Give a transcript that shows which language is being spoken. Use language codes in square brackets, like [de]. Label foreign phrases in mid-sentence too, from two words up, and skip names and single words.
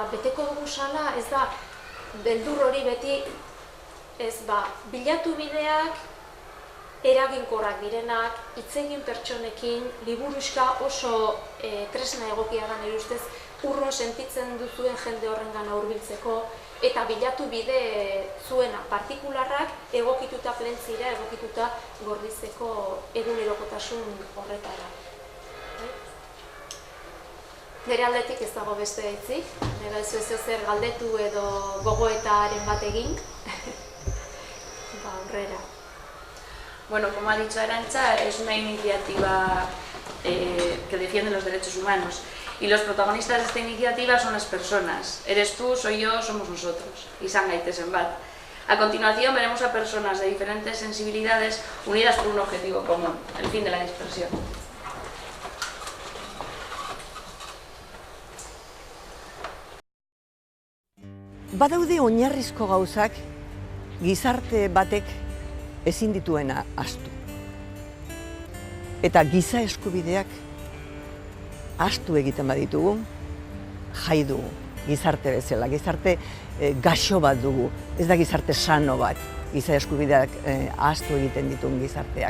[eu] beteko dugu sala, ez da beldur hori beti, bilatu bideak, eraginkorrak direnak, hitz egin pertsonekin, liburuxka oso tresna egokia da nire ustez, urrun sentitzen duzuen jende horrengana hurbiltzeko, eta bilatu bide zuena partikularrak egokituta plentzira, egokituta gordizeko egunerokotasun horretara. Nire aldetik ez dago beste hitzik, nire ez zer galdetu edo gogoetaren bat egin, aurrera. [es] Bueno, como ha dicho Arantxa, es una iniciativa que defiende los derechos humanos. Y los protagonistas de esta iniciativa son las personas. Eres tú, soy yo, somos nosotros. [eu] Izan gaitezen bat. [es] A continuación veremos a personas de diferentes sensibilidades unidas por un objetivo común, el fin de la dispersión. [eu] Badaude oinarrizko gauzak gizarte batek ezin dituena ahaztu. Eta giza eskubideak ahaztu egiten baditugu, jai dugu, gizarte bezala, gizarte gaxo bat dugu, ez da gizarte sano bat, giza eskubideak ahaztu egiten ditugun gizarteak.